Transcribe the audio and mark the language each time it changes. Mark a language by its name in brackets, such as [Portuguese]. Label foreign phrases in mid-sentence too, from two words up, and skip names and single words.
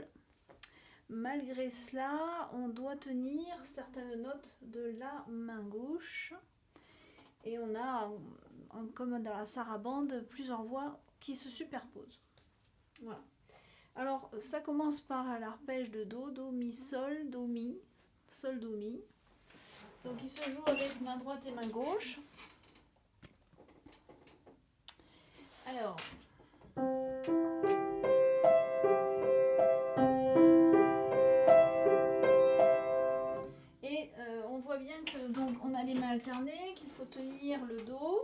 [French] Malgré cela, on doit tenir certaines notes de la main gauche. Et on a, comme dans la sarabande, plusieurs voix qui se superposent. Voilà. Alors, ça commence par l'arpège de Do, Do, Mi, Sol, Do, Mi, Sol, Do, Mi. Donc, il se joue avec main droite et main gauche. Alors, et on voit bien que donc on a les mains alternées, qu'il faut tenir le Do.